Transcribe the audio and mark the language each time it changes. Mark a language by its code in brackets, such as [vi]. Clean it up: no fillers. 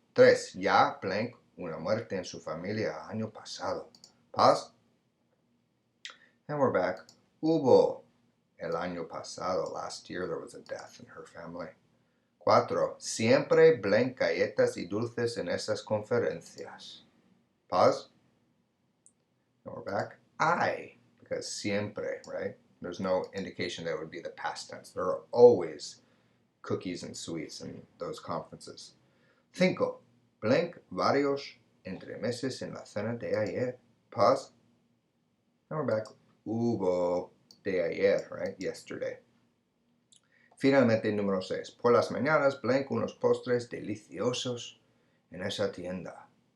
[es] Tres. Ya blank, una muerte en su familia año pasado. [en] Pause. And we're back. [es] Hubo, el año pasado, [en] last year there was a death in her family. [es] Cuatro. Siempre blank galletas y dulces en esas conferencias. [en] Pause. And we're back. I, because siempre, right? There's no indication that it would be the past tense. There are always cookies and sweets in those conferences. [es] Cinco. Blank varios entremeses en la cena de ayer. [en] Pause. And we're back. [es] Hubo de ayer, [en] right? Yesterday. [es] Finalmente, número 6. Por las mañanas, blank unos postres deliciosos en esa tienda.